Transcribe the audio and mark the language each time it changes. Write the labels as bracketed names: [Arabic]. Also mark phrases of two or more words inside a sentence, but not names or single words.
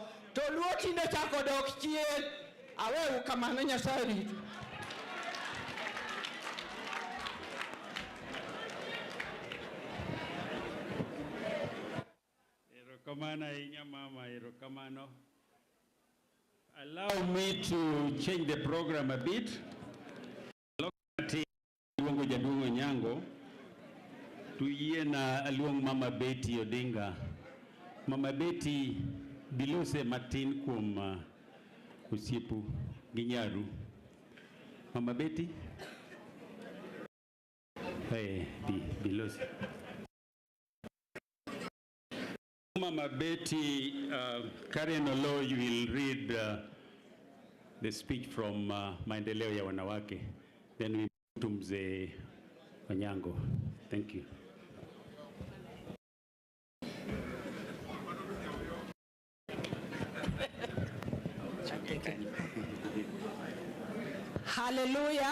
[Luo (Kenya and Tanzania)] To luo tinde chako dok chien. Awewu kamano Nyasaye rito. Erokamano ahinya mama, erokamano. [English] Allow me to change the program a bit. [Luo (Kenya and Tanzania)] Luongo jaduong' Onyango, tuyiena aluong Mama Betty Odinga. Mama Betty bilose matin kuom osiepu gi nyaru. Mama Betty? Hey, bilose. Mama Betty, Karen Olo, [English] you will read the speech from Maendeleo ya Wanawake. Then we move to Mzee Onyango. Thank you. Hallelujah.